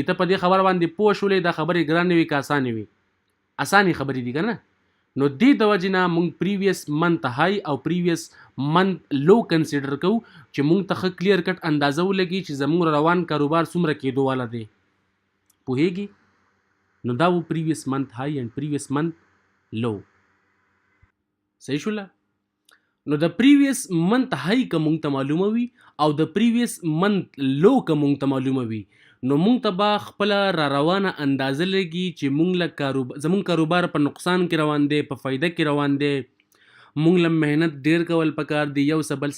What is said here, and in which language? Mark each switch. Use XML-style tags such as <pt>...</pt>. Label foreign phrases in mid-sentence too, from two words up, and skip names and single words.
<ps>ته په دې خبره باندې پوه شولې دا خبرې ګرانې وي که اسانې وي؟ اسانې خبرې دي که نه. نو دې د وجې نه موږ</ps> <en>previous month high</en> <ps>او</ps> <en>previous month low</en> <ps>کنسیډر کوو چې موږ ته ښه</ps> <en>clear cut</en> <ps>اندازه ولګي چې زموږ روان کاروبار څومره کېدو والا دی. پوهېږي؟ نو دا و</ps> <en>previous month high and previous month low.</en> <ps>صحیح شوله؟ نو د</ps> <en>previous month high</en> <ps>که مونږ ته معلومه وي او د</ps> <en>previous month low</en> <ps>که مونږ ته معلومه وي، نو مونږ ته به خپله را روانه اندازه لګي چې مونږ له زمونږ کاروبار په نقصان کې روان دی، په فایده کې روان دی، مونږ له محنت ډیر کول پکار دی، یو څه بل څه.</ps>